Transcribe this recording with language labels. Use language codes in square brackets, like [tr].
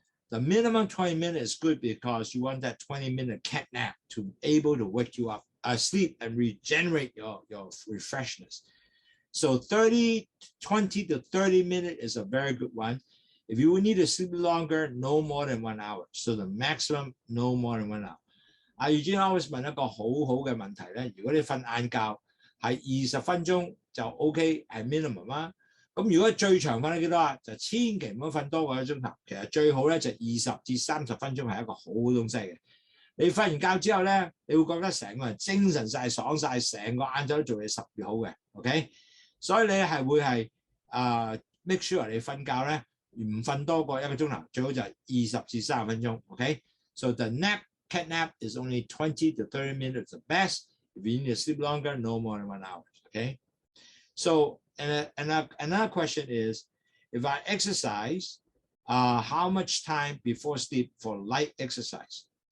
[en] The minimum 20 minutes is good because you want that 20-minute cat nap to be able to wake you up, sleep and regenerate your refreshness. So 20 to 30 minutes is a very good one. If you need to sleep longer, no more than 1 hour. So the maximum, no more than 1 hour. [yue] 阿宇專 always 問一個好好嘅問題咧，如果你瞓晏覺係20分鐘就 OK 係 minimum 啦。咁如果最長瞓到幾多啊？就千祈唔好瞓多過1鐘頭。其實最好咧就20至30分鐘係一個好東西嘅。你瞓完覺之後咧，你會覺得成個人精神晒、爽晒，成個晏晝都做嘢10倍好嘅。 OK， 所以你係會係 [en] make sure [yue] 你瞓覺咧唔瞓多過1個鐘頭，最好就係20至30分鐘。 [en] OK，so the cat nap is only 20 to 30 minutes the best. If you need to sleep longer, no more than 1 hour. Okay. So another question is, if I exercise, how much time before sleep for light exercise?